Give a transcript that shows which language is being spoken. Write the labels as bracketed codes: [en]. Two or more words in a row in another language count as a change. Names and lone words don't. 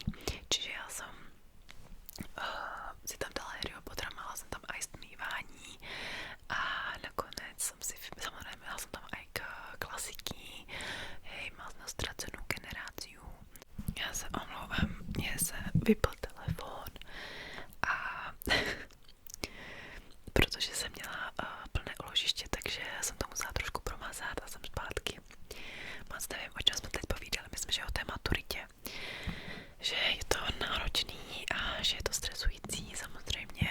[sk] Čiže ja som si tam dala Harryho Pottera, mala som tam aj stmívání [cs] a nakonec [sk] som si, samozrejme mala som tam aj klasiky, hej, mal som Ztracenú generáciu. [cs] Ja sa omlouvám, [sk] mne sa vypl [cs] telefón a protože jsem měla plné uložiště, takže jsem to musela trošku promazat a jsem zpátky. Moc nevím, o čem jsme teď povídali, myslím, že o té maturitě. Že je to náročný a že je to stresující samozřejmě.